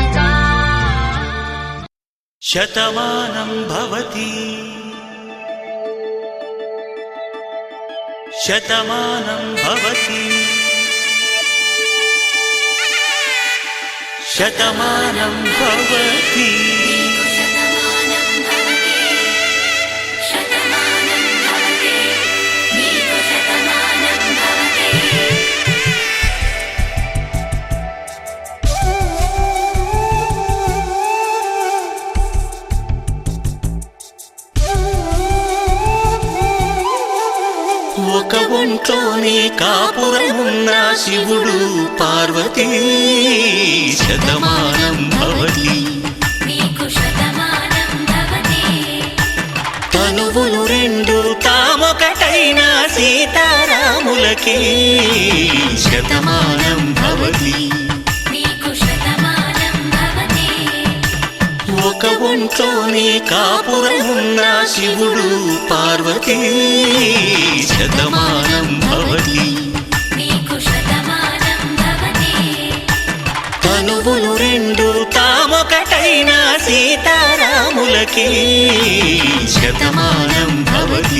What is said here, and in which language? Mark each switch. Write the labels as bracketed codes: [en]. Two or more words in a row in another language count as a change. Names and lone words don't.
[sa] शतमानं भवति शतमानं भवति शतमानं भवति शतमानं भवति शतमानं भवति नीको शतमानं भवति [te] ఒక ఒంట్లోనే కాపురమున్న శివుడు పార్వతీ [sa] शतमानं भवति नीको शतमानं भवति [te] తనువులు రెండు తామొకటైన సీతారాములకి [sa] शतमानं भवति नीको शतमानं भवति [te] ఒక ఒంట్లోనే కాపురమున్న శివుడు పార్వతీ [sa] शतमानं भवति नीको शतमानं भवति [te] తనువులు రెండు తామొకటైన సీతారాములకి [sa] शतमानं भवति